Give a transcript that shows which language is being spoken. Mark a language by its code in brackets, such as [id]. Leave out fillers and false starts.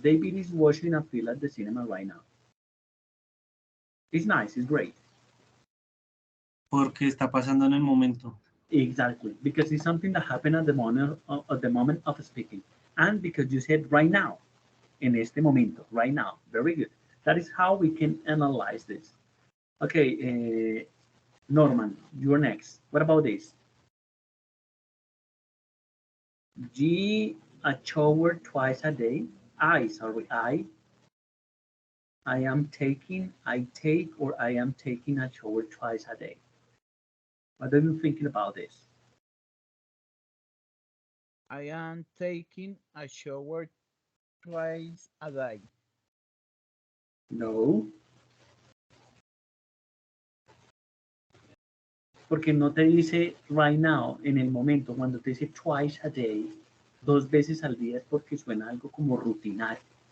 [en] David is watching a film at the cinema right now. It's nice, it's great. [es] porque está pasando en el momento. [en] Exactly, because it's something that happened at the moment of speaking, and because you said right now, [es] en este momento, [en] right now. Very good. That is how we can analyze this. Okay, Norman, you're next. What about this? G a shower twice a day. I am taking, I take, or I am taking a shower twice a day. What are you thinking about this? I am taking a shower twice a day. [es] No, porque no te dice [en] right now, [es] en el momento, cuando te dice [en] twice a day, [es] dos veces al día es porque suena algo como rutinario.